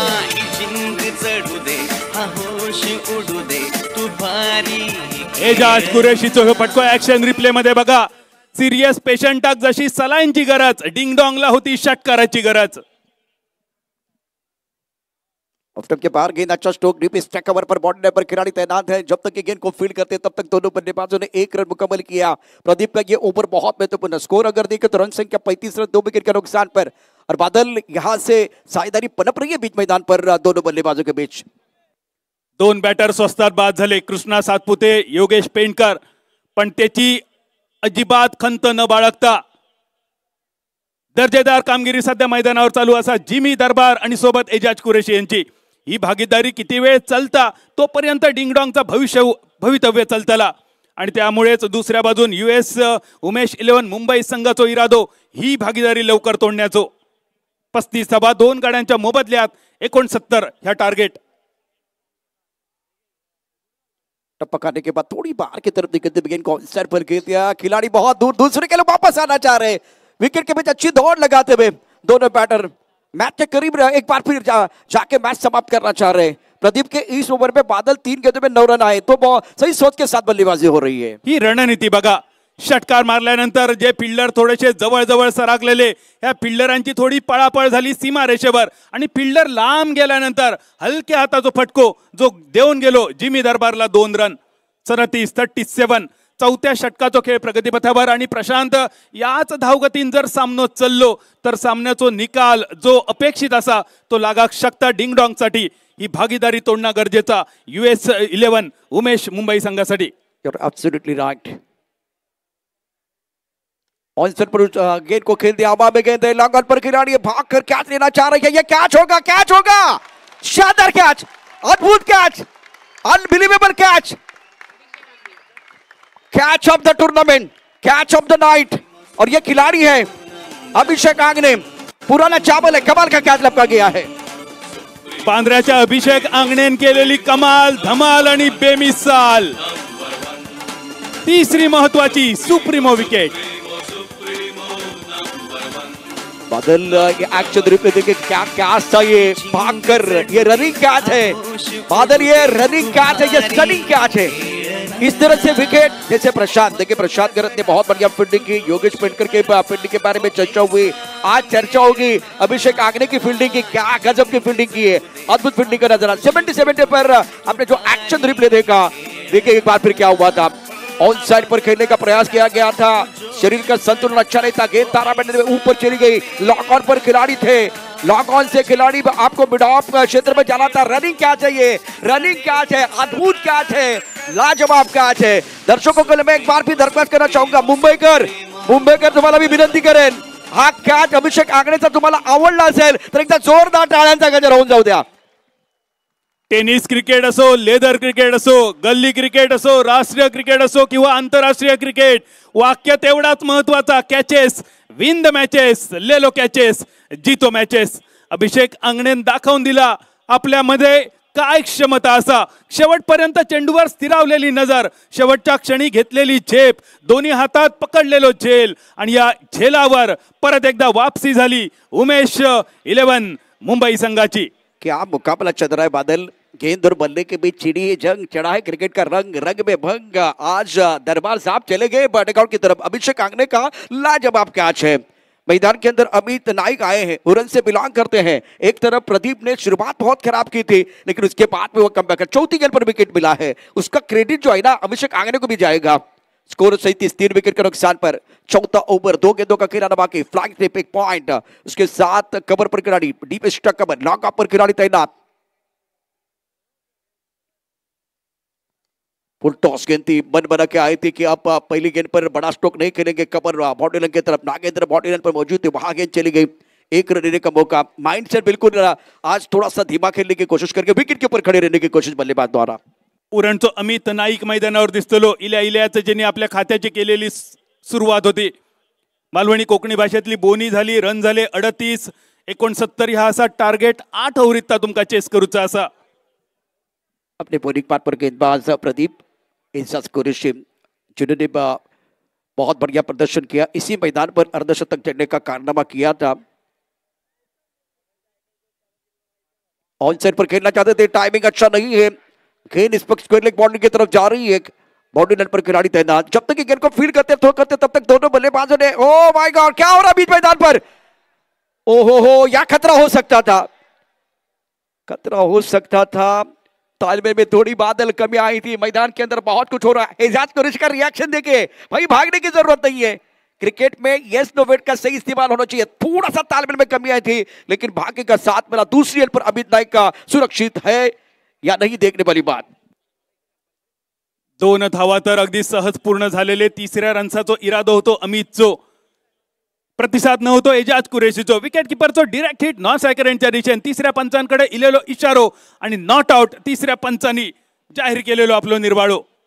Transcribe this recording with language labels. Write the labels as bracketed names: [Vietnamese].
[Marathi] ही जिंग चढू दे, हा होश उडू दे, तू भारी. एजाज कुरैशीचो हे फटको ऍक्शन रिप्ले मध्ये बघा. सिरियस पेशंटाक जशी सलाईनची गरज, डिंगडॉंगला होती षटकाराची गरज. [Hindi] ऑफ स्टंप के बाहर गेंद, अच्छा स्ट्रोक, डीप स्ट्राइक कवर पर बॉडी लाइन पर खिलाड़ी तैनात है। जब तक ये गेंद को फील्ड करते तब तक दोनों बल्लेबाजों ने 1 रन मुकम्मल किया। प्रदीप का ये ओवर बहुत महत्वपूर्ण, स्कोर अगर देखें तो रन संख्या 35 रन, 2 विकेट के नुकसान पर। और बादल यहां से साझेदारी पनप रही है बीच मैदान पर दोनों बल्लेबाजों के बीच। [Marathi] 2 बॅटर स्वस्तात बाद झाले, कृष्णा सातपुते, योगेश पेंडकर, पण त्याची अजिबात खंत न बाळगता दर्जेदार कामगिरी सध्या मैदानावर चालू असा जिमी दरबार आणि सोबत एजाज कुरेशी यांची ही भागीदारी किती वेळ चालता तोपर्यंत डिंगडॉंगचा भवितव्य चालतला आणि त्यामुळेच दुसऱ्या बाजून US उमेश 11 मुंबई संघाचो इरादो ही भागीदारी लवकर तोडण्याचो। 35 धावा 2 गाड्यांच्या मोबदल्यात 69 ह्या टार्गेट। [Hindi] टप्पा काटने के बाद थोड़ी बाहर की तरफ निकलते गेंद को सर पर गिर दिया, खिलाड़ी बहुत दूर दूसरे के लिए वापस आना चाह रहे, विकेट के बीच अच्छी दौड़ लगाते हुए दोनों बैटर मैच के करीब एक बार फिर जाके मैच समाप्त करना चाह रहे। प्रदीप के इस ओवर में बादल 3 गेंदों में 9 रन आए, तो बहुत सही सोच के साथ बल्लेबाजी हो रही है। [Marathi] ही रणनीती बघा, षटकार मारल्यानंतर जे फिल्डर थोडेसे जवळ जवळ सरकलेले ह्या फिल्डरांची थोडी पळापळ झाली सीमा रेषेवर आणि फिल्डर लांब गेल्यानंतर हलक्या हाताचा फटको जो देऊन गेलो जिमी दरबारला 2 रन। 37 चौथ्या षटकाचा खेळ प्रगतीपथावर आणि प्रशांत याच धावगतीन जर सामनो चाललो तर सामन्याचा निकाल जो अपेक्षित असा तो लागाक शकता डिंगडॉंगसाठी। ही भागीदारी तोडणं गरजेचा US 11 उमेश मुंबई संघासाठी। [English] You're absolutely right. [Hindi] ऑन पर गेंद को खेल दिया, हवा में गेंद है, लॉन्ग ऑन पर खिलाड़ी भाग कर कैच लेना चाह रहे हैं, ये कैच होगा, कैच होगा, शानदार कैच, अद्भुत catch, unbelievable catch, catch of the tournament, catch of the night. और ये खिलाड़ी है अभिषेक आंगणे, पुराना चावल है, कमाल का कैच लपका गया है। [Marathi] पांढऱ्याच्या अभिषेक आंगणेन केलेली कमाल धमाल आणि बेमिसाल तिसरी महत्वाची सुप्रीमो विकेट। [Hindi] बादल ये एक्शन रिप्ले देखिए, क्या कैच था ये, भागकर ये रनिंग कैच है बादल, ये रनिंग कैच है, ये स्टनिंग कैच है। इस तरह से विकेट जैसे प्रशांत, देखिए प्रशांत गरत ने बहुत बढ़िया फील्डिंग की, योगेश पेंडकर के फील्डिंग के बारे में चर्चा हुई, आज चर्चा होगी अभिषेक आंगणे की फील्डिंग की, क्या गजब की फील्डिंग की है, अद्भुत फील्डिंग का नजर। 77 पर आपने जो एक्शन रिप्ले देखा, देखिए एक बार फिर क्या हुआ था, ऑन साइड पर खेलने का प्रयास किया गया था, शरीर का संतुलन अच्छा नहीं था, गेंद तारा बैठने में ऊपर चली गई, लॉक ऑन पर खिलाड़ी थे, लॉक ऑन से खिलाड़ी आपको मिड ऑफ क्षेत्र में जाना था। रनिंग कैच है, ये रनिंग कैच है, अद्भुत कैच है, लाजवाब कैच है। दर्शकों को मैं एक बार भी दरख्वास्त करना चाहूंगा, [Marathi] मुंबईकर तुम्हाला मी विनंती करेन, हा कॅच अभिषेक आंगणेचा तुम्हाला आवडला असेल तर एकदा जोरदार टाळ्यांचा गजर होऊन जाऊ द्या। टेनिस क्रिकेट असो, लेदर क्रिकेट असो, गल्ली क्रिकेट असो, राष्ट्रीय क्रिकेट असो किंवा आंतरराष्ट्रीय क्रिकेट, वाक्य तेवढाच महत्वाचा, [English] catches win the matches, [Hindi] लेलो कॅचेस जीतो मॅचेस। [Marathi] अभिषेक आंगणेन दाखवून दिला आपल्यामध्ये काय क्षमता असा, शेवटपर्यंत चेंडूवर स्थिरावलेली नजर, शेवटच्या क्षणी घेतलेली झेप, दोन्ही हातात पकडलेलो झेल आणि या झेलावर परत एकदा वापसी झाली उमेश 11 मुंबई संघाची। [Hindi] क्या मुकाबला चल रहा है बादल, गेंद और बल्ले के बीच छिड़ी जंग चढ़ा है क्रिकेट का रंग, रंग में भंग। आज दरबार साहब चले गए बैटआउट की तरफ, अभिषेक आंगणे का लाजवाब कैच है। मैदान के अंदर अमित नाइक आए हैं, उरन से बिलोंग करते हैं। एक तरफ प्रदीप ने शुरुआत बहुत खराब की थी, लेकिन उसके बाद में वो कमबैक कर चौथी गेंद पर विकेट मिला है, उसका क्रेडिट जो है ना अभिषेक आंगणे को भी जाएगा। स्कोर 37, विकेट के नुकसान पर। चौथा ओवर, 2 गेंदों का खेलाना बाकी, फ्लैग टिप 1 पॉइंट, उसके साथ कवर पर खिलाड़ी, deep stuck cover, lock of पर खिलाड़ी तैनात। फुल टॉस गेंद थी, मन बना के आए थे कि आप पहली गेंद पर बड़ा स्ट्रोक नहीं खेलेंगे, कवर बॉडी लाइन की तरफ, नागेंद्र बॉडी लाइन पर मौजूद थे, वहां गेंद चली गई, 1 रन लेने का मौका। माइंडसेट बिल्कुल आज थोड़ा सा धीमा खेलने की कोशिश करके विकेट के ऊपर खड़े रहने की कोशिश बल्लेबाज द्वारा। [Marathi] उरणचं अमित नाईक मैदानावर दिसतलो, इल्याचं ज्यांनी आपल्या खात्याची केलेली सुरुवात होती। मालवणी कोकणी भाषेतली बोनी झाली, रन झाले 38, 69 हा असा टार्गेट 8 ओव्हरीत तुमका चेस करूचा असा। [Hindi] अपने बॉलिंग पार्ट पर गेंदबाज प्रदीप इंसास कुरेशी जिन्होंने बहुत बढ़िया प्रदर्शन किया, इसी मैदान पर अर्धशतक जड़ने का कारनामा किया था। ऑन साइड पर खेलना चाहते थे, टाइमिंग अच्छा नहीं है, गेंद स्क्वायर बाउंड्री की तरफ जा रही है, बाउंड्री लाइन पर खिलाड़ी तैनात। जब तक ये गेंद को फील्ड करते तब तक दोनों बल्लेबाजों ने, ओ माय गॉड क्या हो रहा बीच मैदान पर, ओहो या खतरा हो सकता था। खतरा हो सकता था। तालमेल में थोड़ी बादल कमी आई थी। मैदान के अंदर बहुत कुछ हो रहा है। एजाज कुरैशी का रिएक्शन देखे, भाई भागने की जरूरत नहीं है। क्रिकेट में यस नो वेट का सही इस्तेमाल होना चाहिए। थोड़ा सा तालमेल में कमी आई थी, लेकिन भाग्य का साथ मिला। दूसरी एंड पर अमित नाईक का सुरक्षित है या नहीं, देखने वाली बात। [Marathi] 2 धावा तर अगदी सहज पूर्ण झालेले। तिसऱ्या रनचा इरादो होतो अमितचो, प्रतिसाद नव्हतो Ejaz कुरेशीचो। Wicket किपरचो direct hit non सायकरेंटच्या दिशेने। तिसऱ्या पंचांकडे इलेलो इशारो आणि नॉट आउट तिसऱ्या पंचांनी जाहीर केलेलो आपलो निर्वाळो।